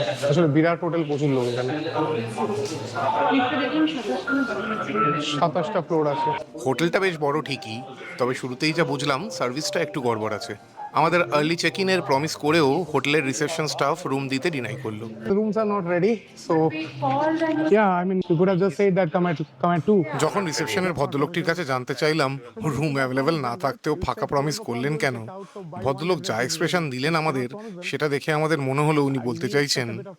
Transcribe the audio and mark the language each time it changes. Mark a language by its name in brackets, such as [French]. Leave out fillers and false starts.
[Bangla] আসলে বিরাট হোটেল, প্রচুর লোক এখানে। 27টা ফ্লোর আছে। হোটেলটা বেশ বড় ঠিকই, তবে শুরুতেই যা বুঝলাম সার্ভিসটা একটু গড়বড় আছে। আমাদের আর্লি চেক ইনের প্রমিস করেও হোটেলের রিসেপশন স্টাফ রুম দিতে ডিনাই করলো। [English] The rooms are not ready, so yeah, I mean, you could have just said that come at 2. [Bangla] যখন রিসেপশনের ভদ্রলোকটির কাছে জানতে চাইলাম রুম অ্যাভেলেবেল না থাকতেও ফাঁকা প্রমিস করলেন কেন, ভদ্রলোক যা এক্সপ্রেশন দিলেন আমাদের সেটা দেখে আমাদের মনে হলো উনি বলতে চাইছেন